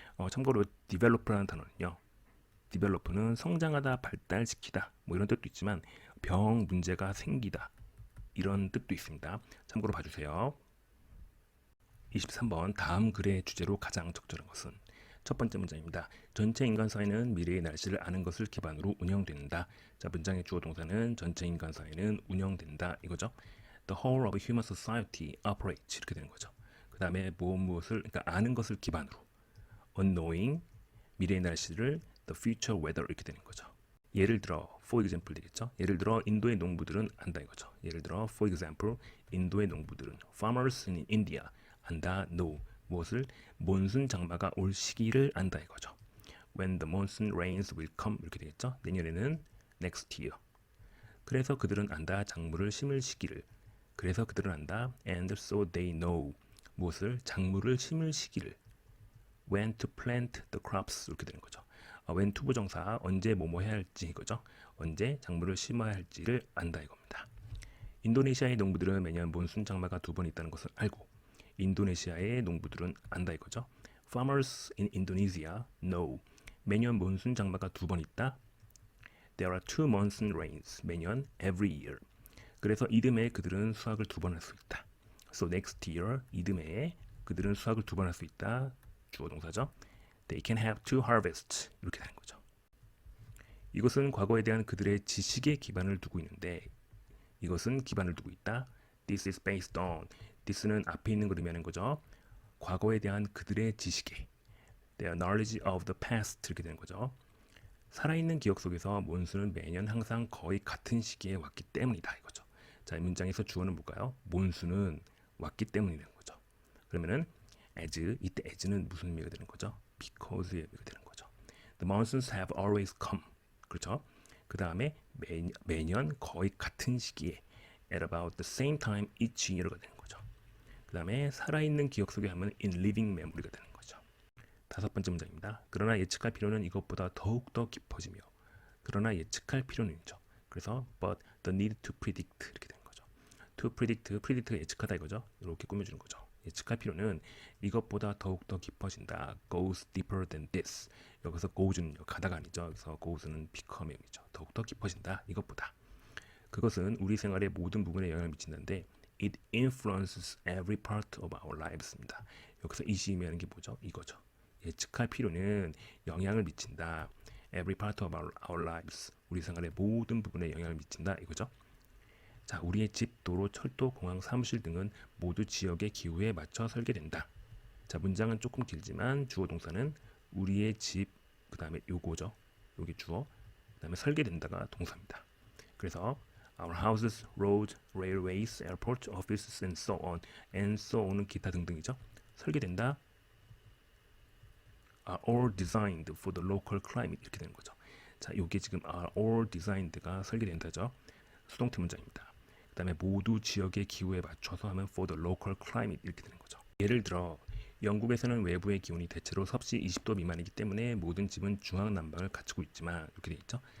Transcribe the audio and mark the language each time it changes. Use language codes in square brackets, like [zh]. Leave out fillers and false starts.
[ko] 참고로 develop라는 단어는요. develop는 성장하다, 발달시키다 뭐 이런 뜻도 있지만 병 문제가 생기다 이런 뜻도 있습니다. 참고로 봐주세요. 23번 다음 글의 주제로 가장 적절한 것은 첫 번째 문장입니다. 전체 인간 사회는 미래의 날씨를 아는 것을 기반으로 운영된다. 자, 문장의 주어 동사는 전체 인간 사회는 운영된다 이거죠. [en] The whole of human society operates [ko] 이렇게 되는 거죠. 그 다음에 무엇을 그러니까 아는 것을 기반으로 unknowing 미래의 날씨를 [en] the future weather [ko] 이렇게 되는 거죠. 예를 들어 [en] for example [ko] 되겠죠. 예를 들어 인도의 농부들은 안다 이거죠. 예를 들어 [en] for example [ko] 인도의 농부들은 [en] farmers in India [ko] 안다 know 무엇을 몬순 장마가 올 시기를 안다 이거죠. [en] When the monsoon rains will come 이렇게 되겠죠. [ko] 내년에는 [en] next year. [ko] 그래서 그들은 안다 작물을 심을 시기를. 그래서 그들은 안다 [en] and so they know [ko] 무엇을 작물을 심을 시기를. [en] When to plant the crops [ko] 이렇게 되는 거죠. when to 부정사 언제 뭐뭐 해야 할지 이거죠. 언제 작물을 심어야 할지를 안다 이겁니다. 인도네시아의 농부들은 매년 몬순 장마가 2번 있다는 것을 알고 인도네시아의 농부들은 안다 이거죠. [en] Farmers in Indonesia know [ko] 매년 몬순 장마가 2번 있다. [en] There are 2 monsoon rains [ko] 매년 [en] every year. [ko] 그래서 이듬해 그들은 수확을 2번 할 수 있다. [en] So next year [ko] 이듬해 그들은 수확을 2번 할 수 있다. 주어 동사죠. [en] They can have 2 harvests [ko] 이렇게 되는 거죠. 이것은 과거에 대한 그들의 지식에 기반을 두고 있는데 이것은 기반을 두고 있다. [en] This is based on [ko] this는 앞에 있는 걸 의미하는 거죠. 과거에 대한 그들의 지식에 [en] their knowledge of the past [ko] 이렇게 되는 거죠. 살아있는 기억 속에서 몬순은 매년 항상 거의 같은 시기에 왔기 때문이다 이거죠. 자, 이 문장에서 주어는 뭘까요? 몬순은 왔기 때문이라는 거죠. 그러면은 as 이때 as는 무슨 의미가 되는 거죠? because의 의미가 되는 거죠. [en] The monsoons have always come. [ko] 그렇죠? 그 다음에 매년 거의 같은 시기에 [en] at about the same time each year [ko] 가 되는 거죠. 그 다음에 살아있는 기억 속에 하면 [en] in living memory [ko] 가 되는 거죠. 5번째 문장입니다. 그러나 예측할 필요는 이것보다 더욱더 깊어지며 그러나 예측할 필요는 있죠. 그래서 [en] but the need to predict [ko] 이렇게 되는 거죠. to predict가 예측하다 이거죠. 이렇게 꾸며주는 거죠. 예측할 필요는 이것보다 더욱더 깊어진다. [en] goes deeper than this. [ko] 여기서 goes는 가다가 아니죠. 여기서 goes는 become이죠. 더욱더 깊어진다. 이것보다. 그것은 우리 생활의 모든 부분에 영향을 미친다는데 [en] it influences every part of our lives [ko] 입니다. 여기서 이시이면 게 뭐죠? 이거죠. 예측할 필요는 영향을 미친다. [en] every part of our lives. [ko] 우리 생활의 모든 부분에 영향을 미친다. 이거죠. 자, 우리의 집, 도로, 철도, 공항, 사무실 등은 모두 지역의 기후에 맞춰 설계된다. 자, 문장은 조금 길지만 주어 동사는 우리의 집, 그 다음에 요거죠. 요게 주어, 그 다음에 설계된다가 동사입니다. [en] 그래서 our houses, roads, railways, airports, offices, and so on은 [ko] 기타 등등이죠. 설계된다. [en] are all designed for the local climate [ko] 이렇게 되는 거죠. 자, 요게 지금 [en] are all designed [ko] 가 설계된다죠. 수동태 문장입니다. 그 다음에 모두 지역의 기후에 맞춰서 하면 [en] for the local climate [ko] 이렇게 되는 거죠. 예를 들어 영국에서는 외부의 기온이 대체로 섭씨 20도 미만이기 때문에 모든 집은 중앙 난방을 갖추고 있지만 이렇게 돼 있죠.